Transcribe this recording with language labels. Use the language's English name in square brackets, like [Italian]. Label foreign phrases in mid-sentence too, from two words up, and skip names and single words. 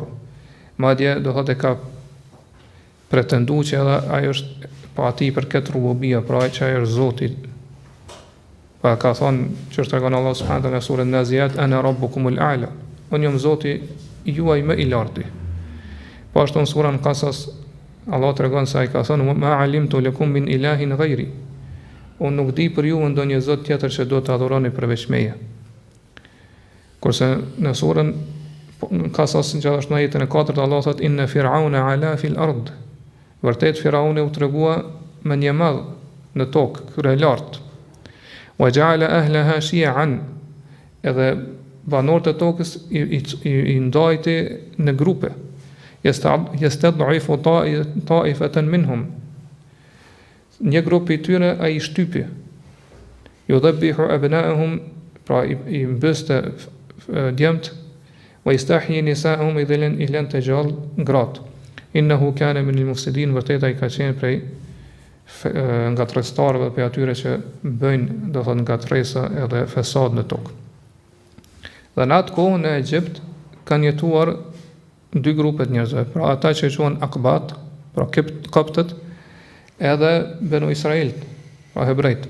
[Albanian] Madje do thotë ka pretenduar që edhe ai është pa ati për këtë rububia, pra ai që ai është Zoti. Pa ka thonë që është tregon Allahu [Arabic] سبحانه وتعالى [Albanian] në surën Naziat, [Arabic] أنا ربكم الأعلى. [Albanian] Unë jam Zoti juaj më i larti. Po ashtu në surën Qasas Allah tregon se ai ka thonë [Arabic] ما علمت لكم من إله غيري. [Albanian] Unë nuk di për ju ndonjë zot tjetër që do të adhuroni përveç meje. Kurse në surën Qasas gjithashtu në ajetin e 4 Allah thotë [Arabic] إن فرعون علا في الأرض. [Albanian] Vërtet Firauni u tregua me një madh në tokë, krye lart. [Arabic] وجعل أهلها شيعا. [Albanian] Edhe banorët e tokës i ndajti në grupe. [Arabic] يستضعف طائفة منهم. [Albanian] Një grup i tyre ai i shtypi. [Arabic] يذبح أبناءهم, [Albanian] pra i mbëste djemt, [Arabic] ويستحيي نساءهم [Albanian] idhen të gjallë gratë. [Arabic] إنه كان من المفسدين, [Albanian] vërtet ai ka qenë prej ngatrestarëve, prej atyre që bëjnë, do thotë, ngatresa edhe fesad në tokë. Dhe në atë kohë në Egjipt kanë jetuar dy grupet njerëzve, pra ata që quhen Akbat, pra koptët, edhe Benu Israilt, pra hebrejt.